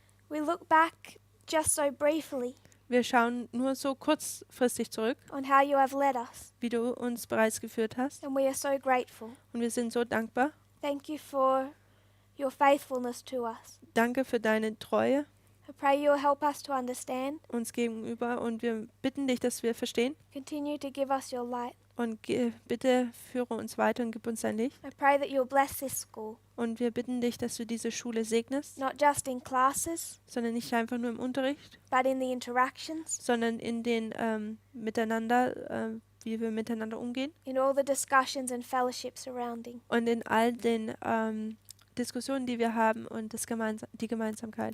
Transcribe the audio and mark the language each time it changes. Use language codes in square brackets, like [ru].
[en] we look back just so briefly [de] Wir schauen nur so kurzfristig zurück, [en] on how you have led us, [de] wie du uns bereits geführt hast. [en] and we are so grateful. [de] Und wir sind so dankbar. [en] Thank you for your faithfulness to us. [de] Danke für deine Treue [en] I pray you will help us to understand. [de] uns gegenüber. Und wir bitten dich, dass wir verstehen. [en] Continue to give us your light. [de] Und bitte führe uns weiter und gib uns dein Licht. [en] I pray that you will bless this school, [de] Und wir bitten dich, dass du diese Schule segnest, [en] not just in classes, [de] sondern nicht einfach nur im Unterricht, [en] but in the interactions, [de] sondern in den Miteinander, wie wir miteinander umgehen [en] in all the discussions and fellowship surrounding. [de] und in all den Diskussionen, die wir haben und die Gemeinsamkeit.